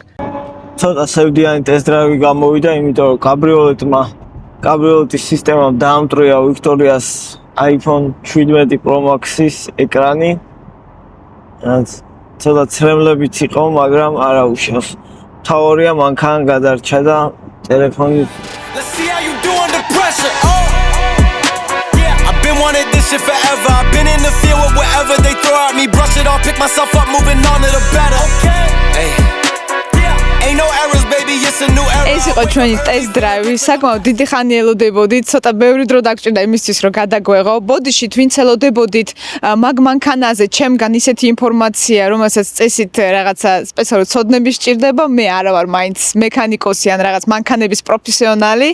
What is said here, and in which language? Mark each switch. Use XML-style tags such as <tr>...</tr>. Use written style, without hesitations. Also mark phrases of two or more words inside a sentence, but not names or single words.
<ka>ცოტა სევდიანი ტესტ-დრაივი გამოვიდა, იმიტომ რომ კაბრიოლეტის სისტემამ დაამტვრია ვიქტორიას iPhone 17 Pro Max-ის ეკრანი. ცოტა ცრემლებიც იყო, მაგრამ არა უშავს. თავარია მანქანა გადარჩა და ტელეფონი</ka> <en>Let's see how you do under pressure. Yeah, I've been wanting this shit forever. I've been in the field with whatever they throw at me. Brush it off, pick myself up, moving on to the better. Okay. Hey. Yeah, ain't no errors, baby, it's a new era.</en> <ka>ეს იყო იყო ჩვენი ტესტ დრაივი. საკმაოდ დიდი ხანი ელოდებოდით, ცოტა ბევრი დრო დაგჭირდა იმისთვის, რომ გადაგვეღო. ბოდიშით ვინც ელოდებოდით მაგ მანქანაზე ჩემგან ისეთი ინფორმაცია, რომელსაც წესით რაღაცა სპეციალური ცოდნები სჭირდება, მე არა ვარ მაინც მექანიკოსი ან რაღაც მანქანების პროფესიონალი.</ka>